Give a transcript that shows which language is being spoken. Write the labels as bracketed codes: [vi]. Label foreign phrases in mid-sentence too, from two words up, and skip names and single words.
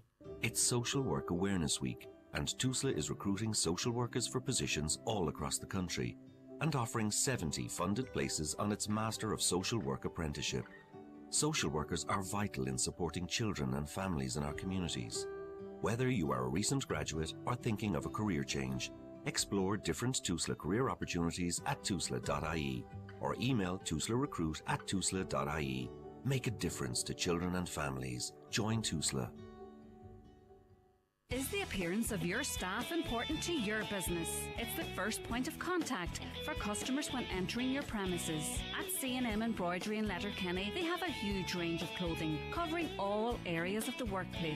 [en] It's Social Work Awareness Week, and TUSLA is recruiting social workers for positions all across the country and offering 70 funded places on its Master of Social Work apprenticeship. Social workers are vital in supporting children and families in our communities. Whether you are a recent graduate or thinking of a career change, explore different TUSLA career opportunities at tusla.ie or email tuslarecruit@tusla.ie. Make a difference to children and families. Join TUSLA. Is the appearance of your staff important to your business? It's the first point of contact for customers when entering your premises. At C&M Embroidery in Letterkenny, they have a huge range of clothing covering all areas of the workplace.